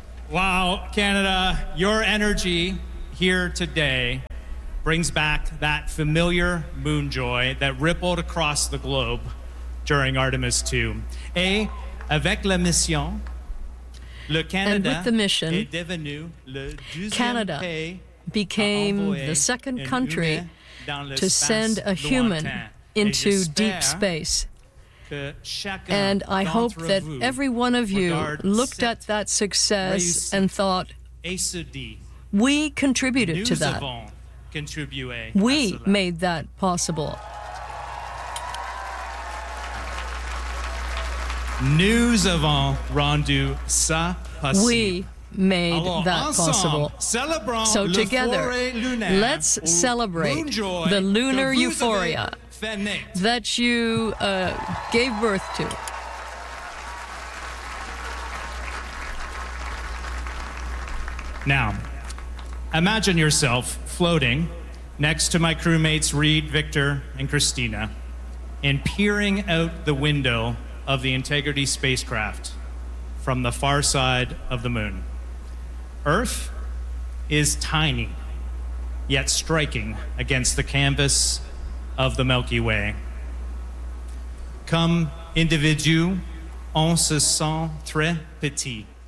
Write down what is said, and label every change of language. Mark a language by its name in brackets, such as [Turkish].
[English] Wow, Canada, your energy here today brings back that familiar moon joy that rippled across the globe during Artemis II. [French] Et avec la mission, le Canada, [English] with the mission, [French] est devenu le deuxième [English] Canada became the second country to send a human into deep space. And I hope that every one of you looked at that success and thought, we contributed to that. We made that possible. [French] Nous avons rendu ça possible. [English] We made that possible. So together, let's celebrate the lunar euphoria that you gave birth to. Now, imagine yourself floating next to my crewmates Reed, Victor, and Christina, and peering out the window of the Integrity spacecraft from the far side of the moon. Earth is tiny, yet striking against the canvas of the Milky Way. [French] Comme individu, on se sent très petit.